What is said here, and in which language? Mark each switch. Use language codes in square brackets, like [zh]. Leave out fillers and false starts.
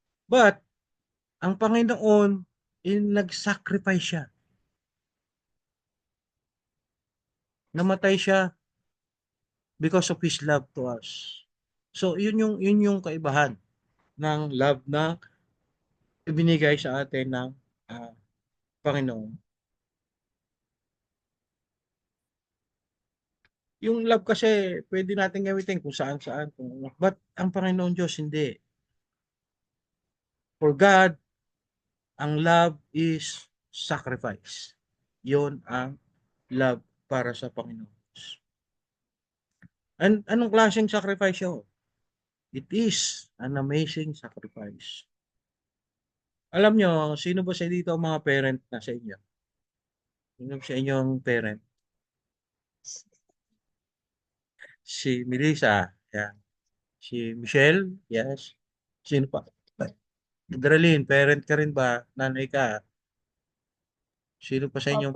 [tl] But, ang Panginoon, nag-sacrifice siya. Namatay siya [en] because of His love to us. [tl] So, yun yung kaibahan ng love na ibinigay sa atin ng ah, Panginoon. Yung love kasi pwede natin gamitin kung saan-saan. But ang Panginoon Diyos hindi. [en] For God, ang love is sacrifice. [tl] Yun ang love para sa Panginoon Diyos. Anong klaseng sacrifice yun? [en] It is an amazing sacrifice. [tl] Alam nyo, sino ba sa dito ang mga parent na sa inyo? Sino sa inyong parent? Si Melissa, yan. Si Michelle, yes. Sino pa? Madralyn, parent ka rin ba? Nanay ka? Sino pa sa inyong